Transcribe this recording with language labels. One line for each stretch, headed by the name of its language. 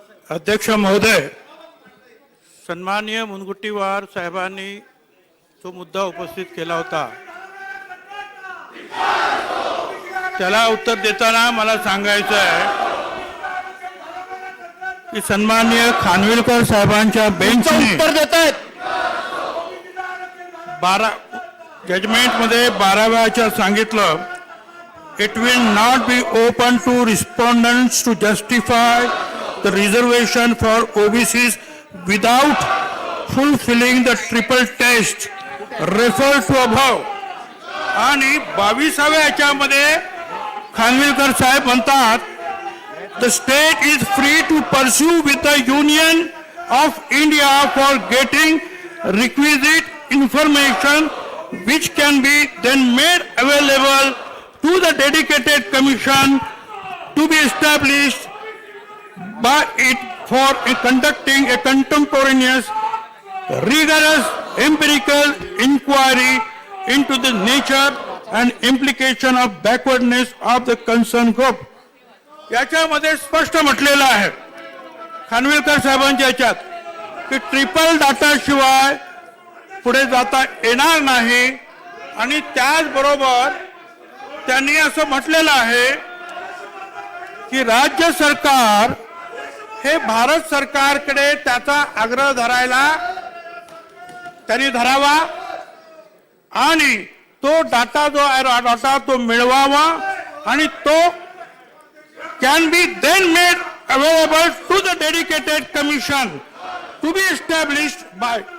Marathi: अध्यक्ष महोदय, सन्माननीय मुनगंटीवार साहेबांनी जो मुद्दा उपस्थित केला होता त्याला उत्तर देताना मला सांगायचं आहे की सन्माननीय खानविलकर साहेबांच्या बेंचने उत्तर देत आहेत. 12 जजमेंटमध्ये 12व्याच्या सांगितलं,
English: it will not be open to respondents to justify the reservation for OBCs without fulfilling the triple test referred to above.
Marathi: आणि 22व्या याच्यामध्ये खानविलकर साहेब म्हणतात,
English: the state is free to pursue with the Union of India for getting requisite information which can be then made available to the dedicated commission to be established by it for conducting a contemporaneous, rigorous empirical inquiry into the nature and implication of backwardness of the concerned group.
Marathi: याच्यामध्ये स्पष्ट म्हटलेलं आहे खानविलकर साहेबांच्या याच्यात की triple data शिवाय पुढे जाता येणार नाही. आणि त्याचबरोबर त्यांनी असं म्हटलेलं आहे की राज्य सरकार हे भारत सरकारकडे त्याचा आग्रह धरायला त्यांनी धरावा आणि तो डाटा जो आहे डाटा तो मिळवावा आणि तो
English: can be then made available to the dedicated commission to be established by.